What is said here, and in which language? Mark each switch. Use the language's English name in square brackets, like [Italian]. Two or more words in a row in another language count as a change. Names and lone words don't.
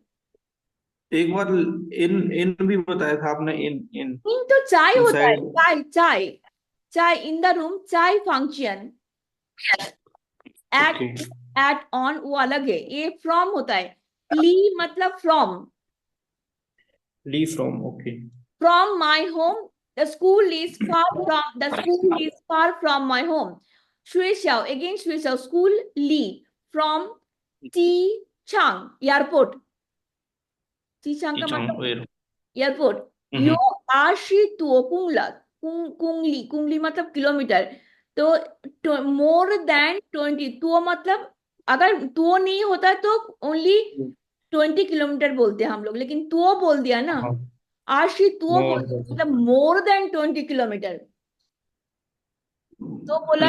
[Hindi] एक बार इन इन भी बताया था आपने, इन इन इन तो चाय होता है, इनसाइड। चाय चाय। चाय [English] in the room, [Hindi] चाय फंक्शन। [English] एट, ओके। at on [Hindi] वो अलग है, ये फ्रॉम होता है। ली मतलब फ्रॉम। ली फ्रॉम, ओके। [English] From my home, the school is far from my home. [Chinese] 学校 again 学校 school 里 from 机场 airport. [Hindi] 机场 का मतलब टीचर। एयरपोर्ट. यो हम्म। [Chinese] 80多公里, 公里 [Hindi] मतलब किलोमीटर. तो [English] more than 20, [Hindi] तो मतलब अगर तो नहीं होता तो ओनली 20 किलोमीटर बोलते हैं हम लोग, लेकिन तो बोल दिया ना. हाँ। आशी तो बोल मोर दिया मतलब [English] more than 20 kilometer. [Hindi] तो बोला